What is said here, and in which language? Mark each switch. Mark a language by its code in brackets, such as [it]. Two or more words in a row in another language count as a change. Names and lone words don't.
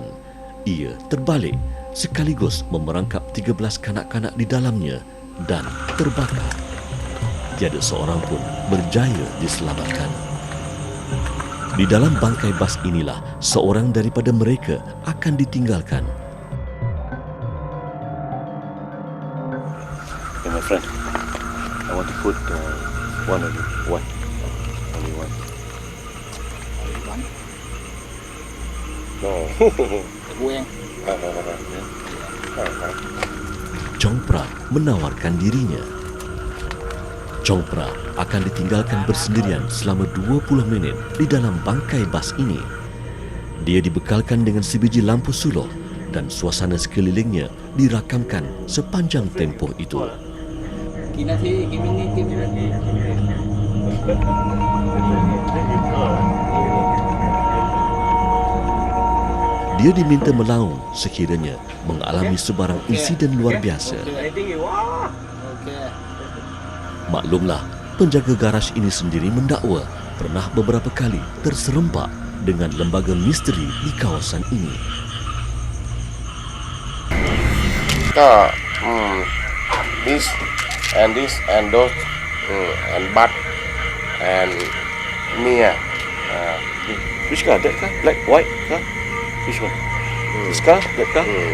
[ms] Ia terbalik sekaligus memerangkap 13 kanak-kanak di dalamnya dan terbakar. Tiada seorang pun berjaya diselamatkan. Di dalam bangkai bas inilah seorang daripada mereka akan ditinggalkan. [en] Hey, my friend, I want to put one of you. One. Only one. Only one? No. [ms] Buang. Chong Pra menawarkan dirinya. Chongpra akan ditinggalkan bersendirian selama 20 minit di dalam bangkai bas ini. Dia dibekalkan dengan sebiji lampu suluh dan suasana sekelilingnya dirakamkan sepanjang tempoh itu. [th] กี่นาทีกี่มินิกี่นาที [ms] Dia diminta melaung sekiranya mengalami sebarang insiden luar biasa. Oke. Maklumlah, penjaga garaj ini sendiri mendakwa pernah beberapa kali terserempak dengan lembaga misteri di kawasan ini. [en] ก็ this and this and those and but and near which car that car black white car which one this car that car